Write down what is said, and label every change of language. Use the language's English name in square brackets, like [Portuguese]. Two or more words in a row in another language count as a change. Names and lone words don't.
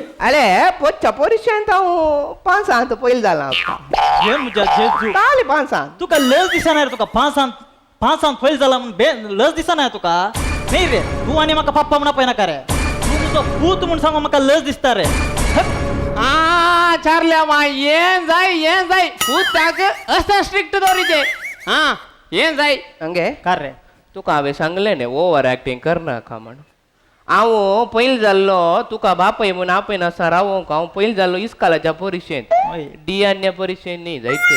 [Konkani] अरे पोच्या परीक्षेंत हांव पांचांत पयल जाला हे म्हज्या जेजू काली पांचांत तुका लस दिसना रे तुका पांचांत फैल जाला म्हणून लस दिसना तुका नाही रे तू आणि म्हाका पप्पा म्हणा पळय नाका रे तू तुजो पूत म्हूण सांगू म्हाका लस दिसता रे आ चारल्या मा येन जाय पुताक असं स्ट्रिक्ट दोरीचे हा येन जाय हंगे कार रे तुका हांवें सांगलें न्ही [English] over acting [Konkani] करनाका म्हण हांव पयल जाल्लो तुका बापय म्हूण आपयन आसा रावोंक हांव पयल जाल्लो इस्कालाच्या परीक्षेंत वय. डियान्या परीक्षेंत न्ही जायते